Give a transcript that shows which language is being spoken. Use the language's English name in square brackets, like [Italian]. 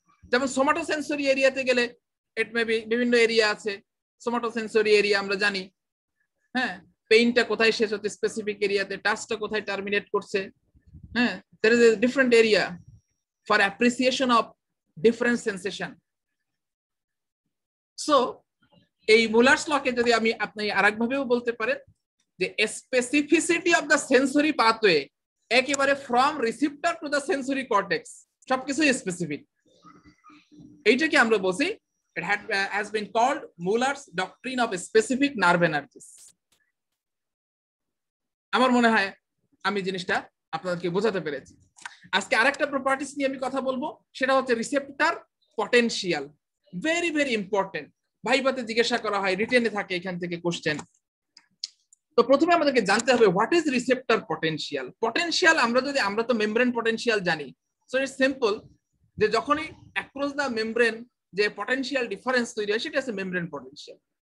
[Bangla] যেমন সোমাটোসেন্সরি এরিয়াতে গেলে ইট মে বি বিভিন্ন এরিয়া আছে, সোমাটোসেন্সরি এরিয়া আমরা জানি, হ্যাঁ, পেইনটা কোথায় শেষ হচ্ছে স্পেসিফিক এরিয়াতে, টাচটা কোথায় টার্মিনেট করছে, হ্যাঁ, [English] there is a different area for appreciation of different sensation. [Bangla] So এই মুলারস লকে যদি আপনি আরেকভাবেও বলতে পারেন যে specificity of the sensory pathway একেবারে from receptor to the sensory cortex সবকিছুই স্পেসিফিক। এইটাকে আমরা বলছি [English] it has been called Muller's doctrine of specific nerve energies. [Bangla] আমার মনে হয় আমি জিনিসটা আপনাদেরকে বোঝাতে পেরেছি। আজকে আরেকটা প্রপার্টিস নিয়ে আমি কথা বলবো, সেটা হচ্ছে receptor potential. Very very important, ভাইভাতে জিজ্ঞাসা করা হয়, রিটেনে থাকে এখান থেকে কোশ্চেন। তো প্রথমে আমাদেরকে জানতে হবে what is receptor potential. Potential আমরা তো মেমব্রেন পটেনশিয়াল জানি, [English] so it's simple [Bangla] যে যখনই অ্যাক্রস দ্য মেমব্রেন যে পটেনশিয়াল ডিফারেন্স তৈরি হয় সেটা হচ্ছে মেমব্রেন পটেনশিয়াল।